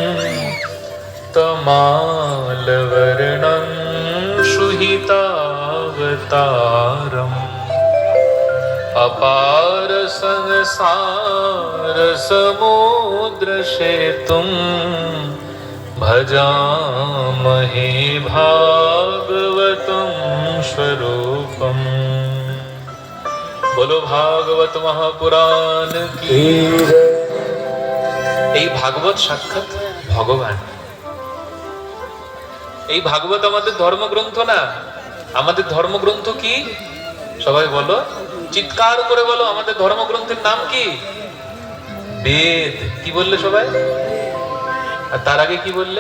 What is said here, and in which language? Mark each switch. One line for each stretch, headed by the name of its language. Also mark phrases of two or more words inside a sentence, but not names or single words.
Sanskrit: तमालवर्णं शुहितावतारम् अपार संसार समुद्र सेतुं भजामहे भागवतं स्वरूपम्।
Hindi: बोलो भागवत महापुराण की।
Bangla: এই ভাগবত সাক্ষাৎ ভগবান। এই ভাগবত আমাদের ধর্মগ্রন্থ না। আমাদের ধর্মগ্রন্থ কি? সবাই বলো, চিৎকার করে বলো, আমাদের ধর্মগ্রন্থের নাম কি? বেদ। কি বললে সবাই? আর তার আগে কি বললে?